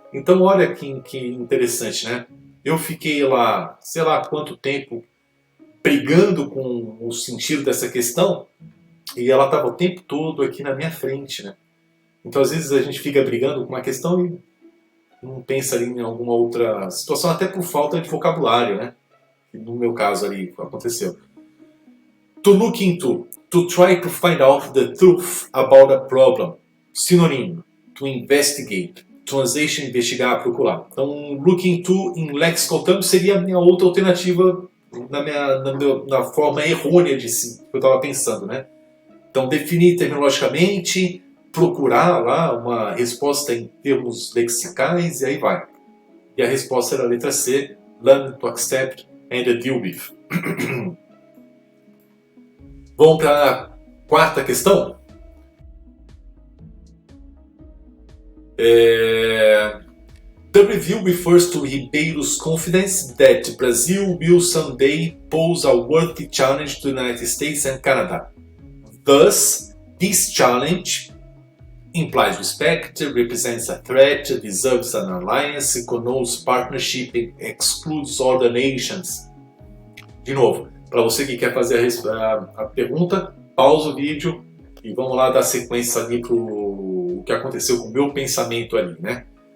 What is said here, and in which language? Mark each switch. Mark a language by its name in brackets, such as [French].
[Portuguese] Então olha que interessante, né? Eu fiquei lá, sei lá quanto tempo, brigando com o sentido dessa questão, e ela estava o tempo todo aqui na minha frente, né? Então às vezes a gente fica brigando com uma questão e não pensa ali em alguma outra situação, até por falta de vocabulário, né? No meu caso ali aconteceu. [English] To look into, to try to find out the truth about a problem. [Portuguese] Sinônimo, [English] to investigate. [Portuguese] Translation, investigar, procurar. Então, [English] look into in lexical terms [Portuguese] seria a minha outra alternativa na forma errônea de si, que eu estava pensando, né? Então, definir terminologicamente, procurar lá uma resposta em termos lexicais e aí vai. E a resposta era a letra C, [English] learn to accept and deal with. [Portuguese] Vamos para a quarta questão? [English] The review refers to Ribeiro's confidence that Brazil will someday pose a worthy challenge to the United States and Canada. Thus, this challenge implies respect, represents a threat, deserves an alliance, connotes partnership, excludes other nations. [Portuguese] De novo, para você que quer fazer a pergunta, pausa o vídeo e vamos lá dar sequência ali para o que aconteceu com o meu pensamento ali, né?